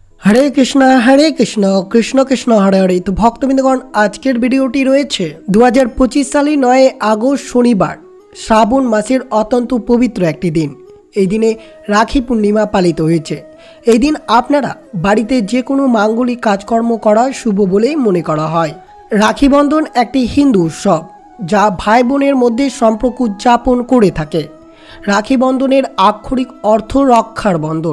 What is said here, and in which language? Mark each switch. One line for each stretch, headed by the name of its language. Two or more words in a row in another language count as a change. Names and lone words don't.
Bangla: हरे कृष्णा कृष्ण कृष्ण हरे हरे। তো ভক্তবৃন্দগণ আজকের ভিডিওটি রয়েছে 2025 সালে 9 আগস্ট শনিবার শ্রাবণ মাসের অত্যন্ত পবিত্র একটি দিন। এই দিনে রাখি পূর্ণিমা পালিত হয়েছে। এই দিন আপনারা বাড়িতে যে কোনো মাঙ্গলিক কাজকর্ম করা শুভ বলেই মনে করা হয়। রাখি বন্ধন একটি হিন্দু উৎসব যা ভাই বোনের মধ্যে সম্পর্ক উদযাপন করে থাকে। রাখি বন্ধনের আক্ষরিক অর্থ রক্ষার বন্ধন।